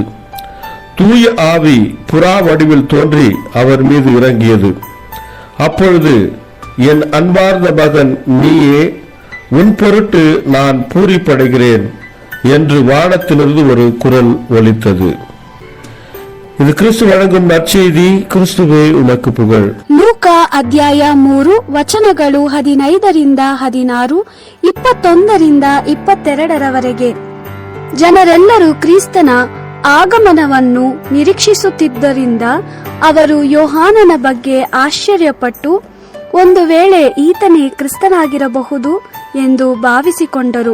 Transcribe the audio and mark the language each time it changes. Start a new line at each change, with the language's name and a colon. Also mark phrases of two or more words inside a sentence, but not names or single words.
Tamil: தூய ஆவி புறா வடிவில் தோன்றி அவர் மீது இறங்கியது. அப்பொழுது, என் அன்பார்ந்த மகன் நீயே, உன் பொருட்டு நான் பூரிப்படைகிறேன் என்று வானத்திலிருந்து ஒரு குரல் ஒலித்தது. இது கிறிஸ்து வழங்கும் நற்செய்தி. கிறிஸ்துவே உமக்கு புகழ்.
Kannada: ಲೂಕಾ ಅಧ್ಯಾಯ 3 ವಚನಗಳು 15-16, 21-22 ಜನರೆಲ್ಲರೂ ಕ್ರಿಸ್ತನ ಆಗಮನವನ್ನು ನಿರೀಕ್ಷಿಸುತ್ತಿದ್ದರಿಂದ ಅವರು ಯೋಹಾನನ ಬಗ್ಗೆ ಆಶ್ಚರ್ಯಪಟ್ಟು ಒಂದು ವೇಳೆ ಈತನೇ ಕ್ರಿಸ್ತನಾಗಿರಬಹುದು ಎಂದು ಭಾವಿಸಿಕೊಂಡರು.